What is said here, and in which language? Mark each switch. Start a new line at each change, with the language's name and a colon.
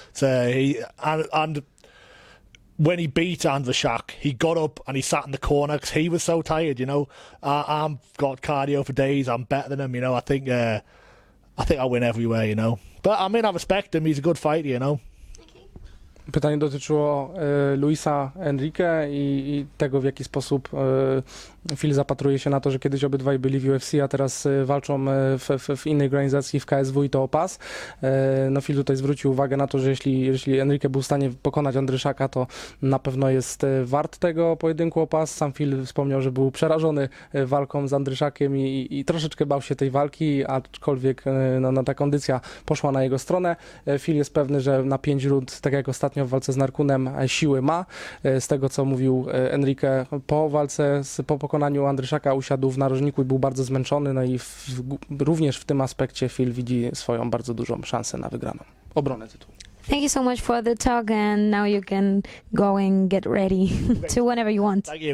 English: So and when he beat Andrzejczak, he got up and he sat in the corner because he was so tired, you know. I've got cardio for days. I'm better than him, you know. I think I win everywhere, you know. But I mean, I respect him. He's a good fighter, you know.
Polish: Pytanie dotyczyło Luisa Enrique i tego, w jaki sposób Phil zapatruje się na to, że kiedyś obydwaj byli w UFC, a teraz walczą w innej organizacji, w KSW, i to o pas. No Phil tutaj zwrócił uwagę na to, że jeśli Enrique był w stanie pokonać Andrzejczaka, to na pewno jest wart tego pojedynku o pas. Sam Phil wspomniał, że był przerażony walką z Andrzejczakiem i troszeczkę bał się tej walki, aczkolwiek no, ta kondycja poszła na jego stronę. Phil jest pewny, że na 5 rund, tak jak ostatnio w walce z Narkunem, siły ma. Z tego, co mówił Enrique po walce, po pokonaniu Andrzejczaka, usiadł w narożniku i był bardzo zmęczony, no i również w tym aspekcie Phil widzi swoją bardzo dużą szansę na wygraną obronę tytułu.
English: Thank you so much for the talk, and now you can go and get ready to whenever you want.